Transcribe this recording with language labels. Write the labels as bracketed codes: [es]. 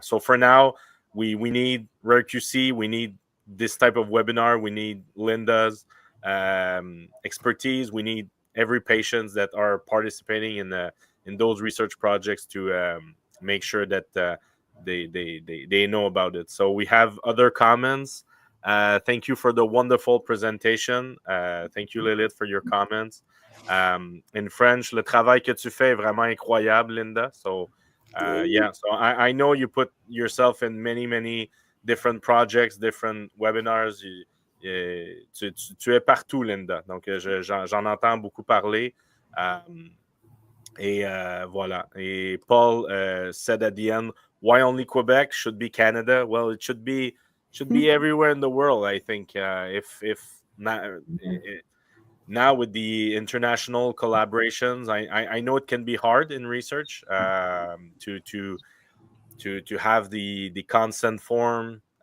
[en] So for now, we need RARE.QC, we need this type of webinar, we need Linda's expertise, we need every patient that are participating in those research projects to make sure that they know about it. So we have other comments. Thank you for the wonderful presentation. Thank you, Lilith, for your comments. In French, [fr] le travail que tu fais est vraiment incroyable, Linda. [en] So yeah, so I know you put yourself in many different projects, different webinars. [fr] Tu es partout, Linda. Donc, j'en entends beaucoup parler. Et voilà. [en] Et Paul said at the end, why only Quebec? Should be Canada. Well, it should be everywhere in the world, I think. If not, now with the international collaborations, I know it can be hard in research to have the consent form.